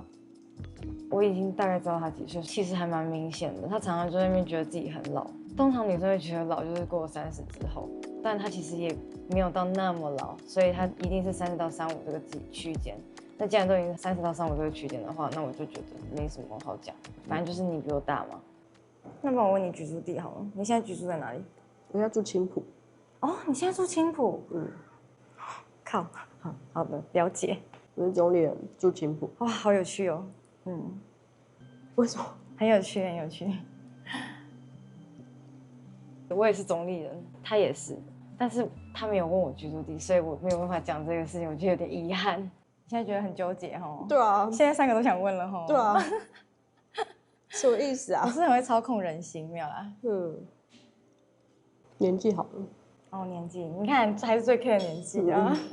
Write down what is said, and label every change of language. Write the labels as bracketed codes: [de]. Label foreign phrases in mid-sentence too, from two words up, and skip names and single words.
[zh] 我已經大概知道他幾歲，其實還蠻明顯的。他常常就在那邊覺得自己很老。通常女生會覺得老就是過了30之後，但他其實也沒有到那麼老，所以他一定是30到35這個區間。那既然都已經30到35這個區間的話，那我就覺得沒什麼好講，反正就是你比我大嘛。那不然我問你居住地好了，你現在居住在哪裡？我現在住青埔。哦，你現在住青埔？靠，好的，了解。我是中壢人，住青埔。哇，好有趣哦。為什麼？很有趣，很有趣。我也是中壢人，他也是，但是他沒有問我居住地，所以我沒有辦法講這個事情，我覺得有點遺憾。現在覺得很糾結齁。對啊。現在3個都想問了齁。對啊。什麼意思啊？我是很會操控人心，沒有啦。年紀好了。哦，年紀，你看還是最 care 的年紀啊。